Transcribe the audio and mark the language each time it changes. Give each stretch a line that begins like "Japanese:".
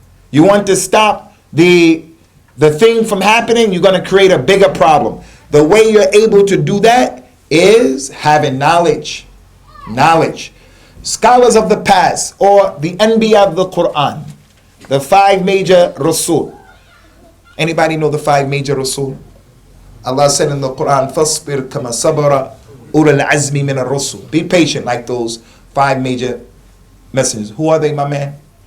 English: You want to stop the thing from happening, you're going to create a bigger problem. The way you're able to do that is having knowledge. Knowledge. Scholars of the past, or the Anbiya of the Quran, the 5 major Rasul. Anybody know the 5 major Rasul? Allah said in the Quran,
Arabic: فَاصْبِرْ كَمَا صَبَرَ أُولَى الْعَزْمِ مِنَ الرُّسُلِ.
English: Be patient like those 5 major messengers. Who are they, my man?